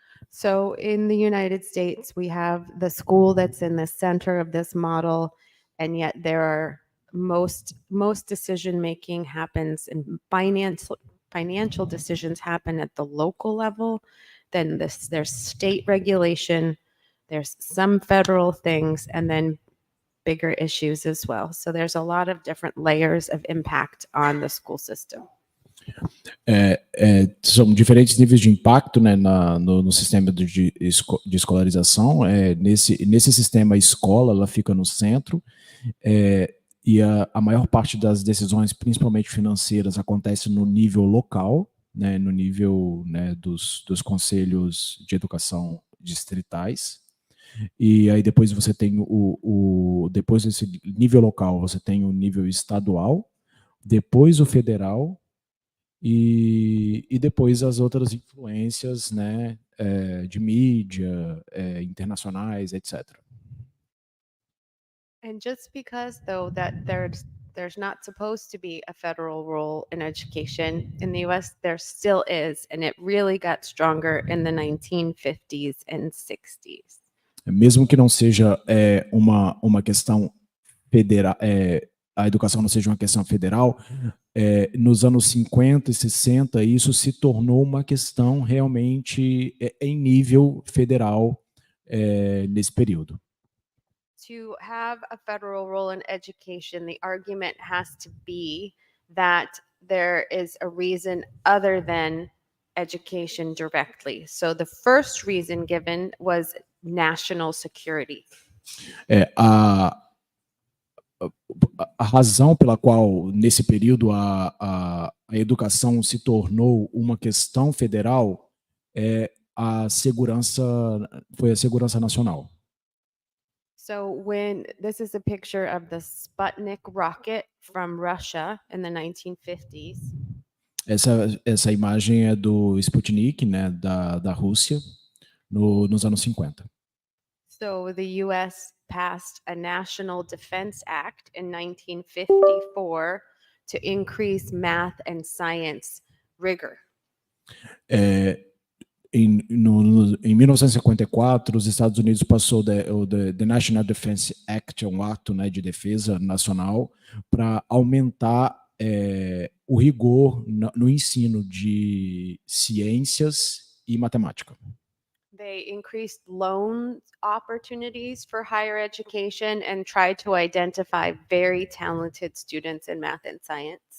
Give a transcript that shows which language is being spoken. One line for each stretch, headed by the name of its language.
English: So in the United States, we have the school that's in the center of this model, and yet there are most decision making happens in financial decisions happen at the local level. Then there's state regulation, there's some federal things, and then bigger issues as well. So there's a lot of different layers of impact on the school system.
Portuguese: São diferentes níveis de impacto, né, no sistema de escolarização. Nesse sistema, a escola ela fica no centro, e a maior parte das decisões, principalmente financeiras, acontece no nível local, né, no nível, né, dos conselhos de educação distritais. E aí depois você tem depois desse nível local, você tem o nível estadual, depois o federal e depois as outras influências, né, de mídia, internacionais, etc.
English: And just because, though, that there's not supposed to be a federal role in education in the US, there still is, and it really got stronger in the 1950s and 60s.
Portuguese: Mesmo que não seja uma questão federal, a educação não seja uma questão federal, nos anos 50 e 60 isso se tornou uma questão realmente em nível federal nesse período.
English: To have a federal role in education, the argument has to be that there is a reason other than education directly. So the first reason given was national security.
Portuguese: A razão pela qual, nesse período, a educação se tornou uma questão federal foi a segurança nacional.
English: So this is a picture of the Sputnik rocket from Russia in the 1950s.
Portuguese: Essa imagem é do Sputnik, né, da Rússia, nos anos 50.
English: So the US passed a National Defense Act in 1954 to increase math and science rigor.
Portuguese: Em 1954, os Estados Unidos passou the National Defense Act, um ato, né, de defesa nacional, para aumentar o rigor no ensino de ciências e matemática.
English: They increased loan opportunities for higher education and tried to identify very talented students in math and science.